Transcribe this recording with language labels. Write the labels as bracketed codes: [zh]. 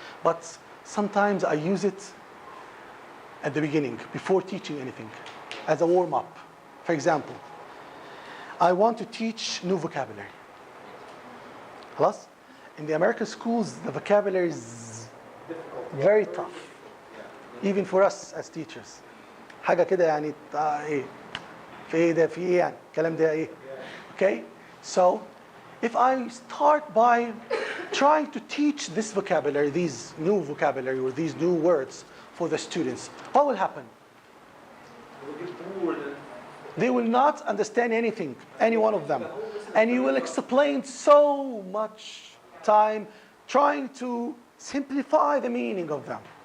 [en] But sometimes I use it at the beginning, before teaching anything, as a warm-up. For example, I want to teach new vocabulary. [ar] خلاص? [en] In the American schools, the vocabulary is very tough, even for us as teachers. [ar] حاجة كده يعني ايه؟ في ايه ده؟ في ايه يعني؟ الكلام ده ايه؟ [en] Okay? So, if I start by trying to teach this vocabulary, these new vocabulary or these new words for the students, what will happen? They will not understand anything, any one of them. And you will explain so much time trying to simplify the meaning of them.